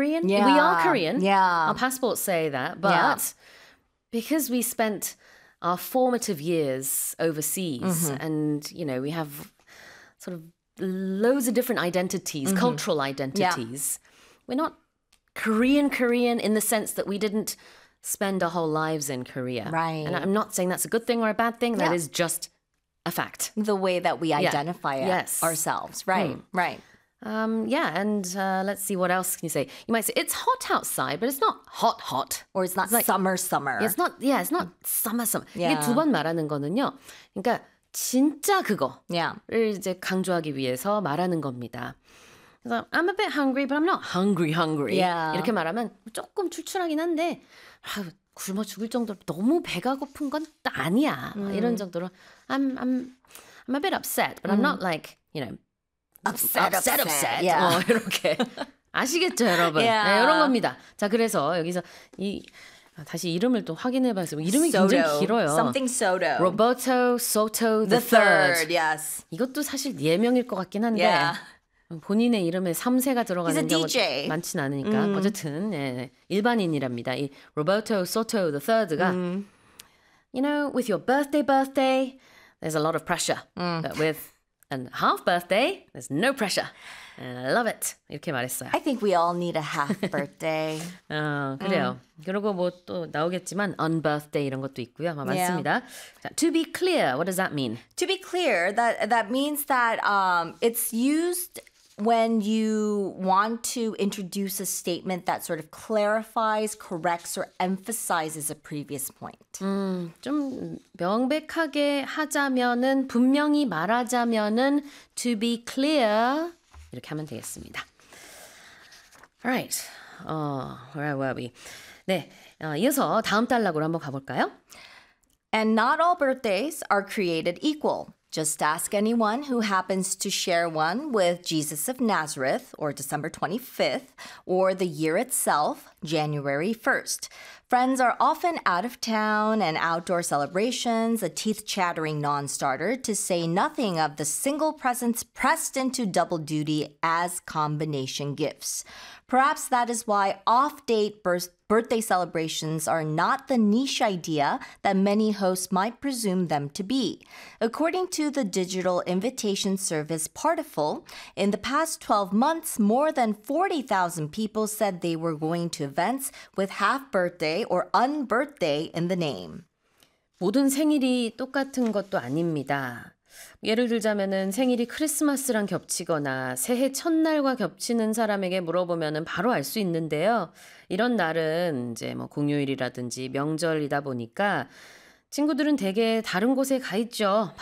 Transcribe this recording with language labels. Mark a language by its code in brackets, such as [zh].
[en] We are Korean. Our passports say that, but because we spent our formative years overseas and, we have sort of loads of different identities, cultural identities, we're not Korean in the sense that we didn't spend our whole lives in Korea. And I'm not saying that's a good thing or a bad thing. That is just a fact. The way that we identify ourselves. And let's see, what else can you say? You might say, "It's hot outside," but it's not hot, hot. Or it's not It's like, summer, summer. it's not summer, summer. [ko] 이게 두번 말하는 거는요. 그러니까 진짜 그거를 이제 강조하기 위해서 말하는 겁니다. 그래서 [en] I'm a bit hungry, but I'm not hungry. [ko] 이렇게 말하면 조금 출출하긴 한데, 굶어 죽을 정도로 너무 배가 고픈 건 아니야. 이런 정도로 [en] I'm a bit upset, but I'm not like, upset. [ko] 이렇게. 아시겠죠, 여러분? 네, 이런 겁니다. 자, 그래서 여기서 다시 이름을 또 확인해 봐서 이름이 굉장히 길어요. [en] Something Soto. Roberto Soto The the third. third, yes. [ko] 이것도 사실 예명일 것 같긴 한데, [en] Yeah. [ko] 본인의 이름에 3세가 [en] He's a [ko] 들어가는 경우 [en] DJ. [ko] 많진 않으니까. 어쨌든 일반인이랍니다. [en] 이 Roberto Soto the third가, "With your birthday, there's a lot of pressure. But with a half birthday, there's no pressure. And I love it." [ko] 이렇게 말했어요. [en] I think we all need a half birthday. [ko] 그래요. 그리고 뭐또 나오겠지만 unbirthday 이런 것도 있고요. [en] Yeah. [ko] 많습니다. 자, [en] to be clear, what does that mean? To be clear, that means that it's used when you want to introduce a statement that sort of clarifies, corrects, or emphasizes a previous point. [ko] 좀 명백하게 하자면은, 분명히 말하자면은 [en] to be clear [ko] 이렇게 하면 되겠습니다. [en] Alright, where were we? [ko] 네, 이어서 다음 단락으로 한번 가볼까요? [en] And not all birthdays are created equal. Just ask anyone who happens to share one with Jesus of Nazareth, or December 25th, or the year itself, January 1st. Friends are often out of town and outdoor celebrations, a teeth-chattering non-starter, to say nothing of the single presents pressed into double duty as combination gifts. Perhaps that is why off-date birthday celebrations are not the niche idea that many hosts might presume them to be. According to the digital invitation service Partiful, in the past 12 months, more than 40,000 people said they were going to events with half-birthday or un-birthday in the name. [ko] 모든 생일이 똑같은 것도 아닙니다. 예를 들자면은 생일이 크리스마스랑 겹치거나 새해 첫날과 겹치는 사람에게 물어보면은 바로 알수 있는데요. 이런 날은 이제 뭐 공휴일이라든지 명절이다 보니까 친구들은 대개 다른 곳에 가 있죠.